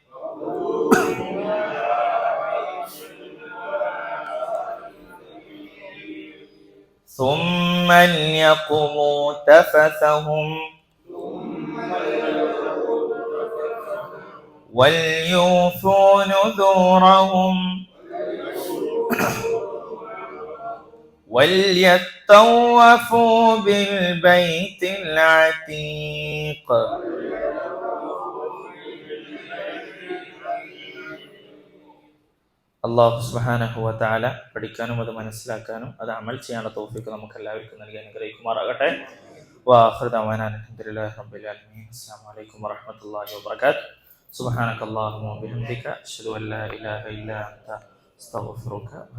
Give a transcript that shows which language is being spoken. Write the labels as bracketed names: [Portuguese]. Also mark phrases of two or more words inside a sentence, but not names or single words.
[Arabic] ثم ليقضوا تفثهم وليوفوا نذورهم وليطوفوا بالبيت العتيق الله سبحانه وتعالى [Malayalam] പഠിക്കാനും അത് മനസ്സിലാക്കാനും അത് അമൽ ചെയ്യാനുള്ള തൗഫീഖ് നമുക്ക് എല്ലാവർക്കും നൽകി അനുഗ്രഹിക്കുമാറാകട്ടെ. [Arabic] وآخر دعوانا الحمد لله رب العالمين. السلام عليكم ورحمة الله وبركاته. سبحانك اللهم وبحمدك أشهد أن لا إله إلا أنت أستغفرك.